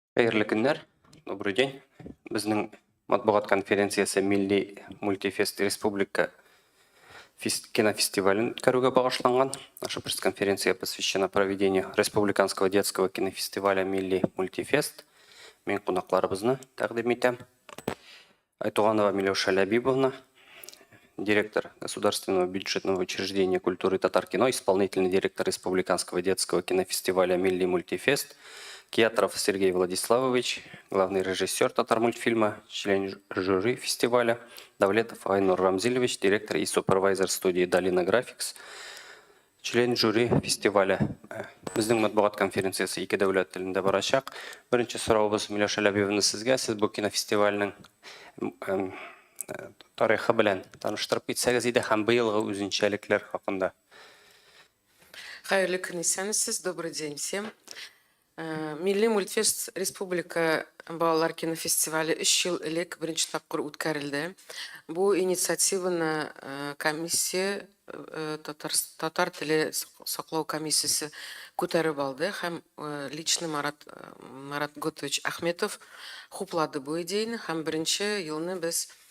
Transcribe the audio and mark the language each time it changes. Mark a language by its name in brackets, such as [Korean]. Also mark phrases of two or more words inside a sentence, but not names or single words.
[Tatar] Хәерле көннәр, [Russian] добрый день. [Tatar] Безнең матбугат конференциясе Милли мультифест республика кинофестивален үткәрүгә багышланган. [Russian] Наша пресс-конференция посвящена проведению республиканского детского кинофестиваля Милли мультифест. [Tatar] Мен кунакларыбызны тәкъдим итәм. [Russian] Айтуганова Миләүшә Ләбибовна, директор Государственного бюджетного учреждения культуры Татар-кино, исполнительный директор Республиканского детского кинофестиваля Милли мультифест. Киатров Сергей Владиславович, главный режиссер Татар-мультфильма, член жюри фестиваля. Давлетов Айнур Рамзилевич, директор и супервайзер студии Долина Графикс, член жюри фестиваля. [Tatar] Безнең матбугат конференциясы ике дәүләт телендә барачак. Беренче сорауыбыз Миләүшә Ләбибовна сезгә. Сез бу кинофестивальнең тарихы белән таныштырып китсәгез иде һәм быелгы үзенчәлекләр хакында. Хәерле көн исәнмесез, [Russian] добрый день всем. [Tatar] Милли мультфест республика балалар кинофестивале 3 ел элек беренче тапкыр үткәрелде. Бу инициативаны комиссия татар теле саклау комиссиясе күтәреп алды һәм лично Марат Готович Ахметов хуплады бу идеяны һәм беренче елны без